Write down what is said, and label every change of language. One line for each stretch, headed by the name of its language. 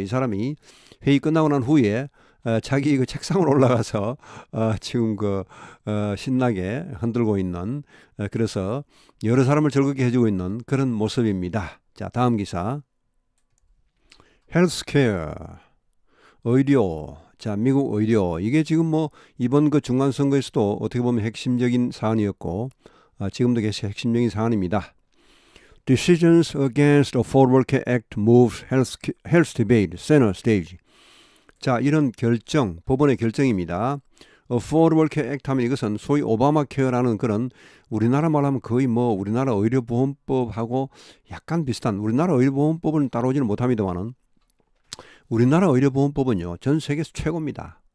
Korean: 이 사람이 회의 끝나고 난 후에 자기 그 책상으로 올라가서 지금 신나게 흔들고 있는 그래서 여러 사람을 즐겁게 해주고 있는 그런 모습입니다. 자, 다음 기사. 헬스케어 의료. 자, 미국 의료. 이게 지금 뭐 이번 그 중간 선거에서도 어떻게 보면 핵심적인 사안이었고 지금도 계속 핵심적인 사안입니다.
English: Decisions against Affordable Care Act moves health debate center stage.
Korean: 자, 이런 결정, 법원의 결정입니다. Affordable Care Act 하면 이것은 소위 오바마 케어라는 그런 우리나라 말하면 거의 뭐 우리나라 의료보험법하고 약간 비슷한 우리나라 의료보험법은 따라오지는 못합니다만은 우리나라 의료보험법은요 전 세계에서 최고입니다.